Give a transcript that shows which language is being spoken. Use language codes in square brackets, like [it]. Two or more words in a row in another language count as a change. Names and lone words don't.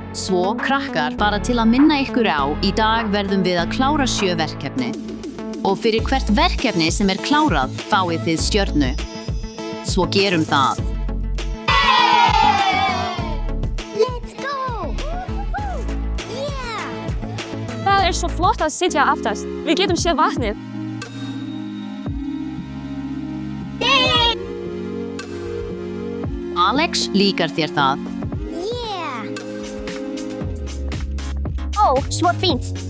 [is] Svo, krakkar, bara til að minna ykkur á, í dag verðum við að klára 7 verkefni. Og fyrir hvert verkefni sem klárað, fáið þið stjörnu. Svo gerum það. [en] Let's go! Yeah! [is] Það svo flott að sitja aftast. Við getum séð vatnið. Alex, líkar þér það? Yeah! Ó, svo fínt.